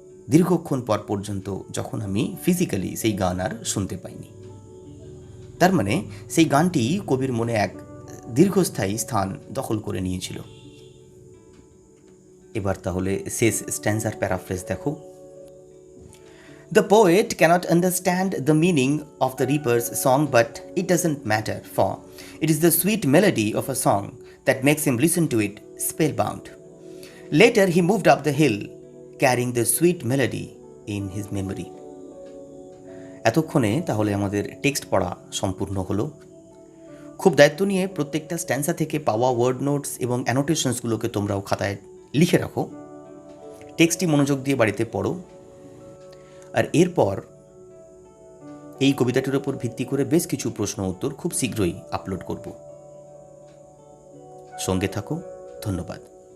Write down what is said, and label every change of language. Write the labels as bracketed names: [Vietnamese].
[Bangla] দীর্ঘক্ষণ পর পর্যন্ত যখন আমি ফিজিক্যালি সেই গান আর শুনতে পাইনি। তার মানে সেই গানটি কবির মনে এক দীর্ঘস্থায়ী স্থান দখল করে নিয়েছিল। এবার তাহলে শেষ স্ট্যান্সার প্যারাফ্রেজ দেখো। [English] The poet cannot understand the meaning of the reaper's song, but it doesn't matter, for it is the sweet melody of a song that makes him listen to it spellbound. Later he moved up the hill, carrying the sweet melody in his memory. [Bangla] এতক্ষণে তাহলে আমাদের text পড়া সম্পূর্ণ হলো। খুব দায়িত্ব নিয়ে প্রত্যেকটা স্ট্যান্সা থেকে পাওয়া ওয়ার্ড নোটস এবং অ্যানোটেশনসগুলোকে তোমরাও খাতায় লিখে রাখো। টেক্সটটি মনোযোগ দিয়ে বাড়িতে পড়ো। আর এরপর এই কবিতাটির ওপর ভিত্তি করে বেশ কিছু প্রশ্ন উত্তর খুব শীঘ্রই আপলোড করব। সঙ্গে থাকো। ধন্যবাদ।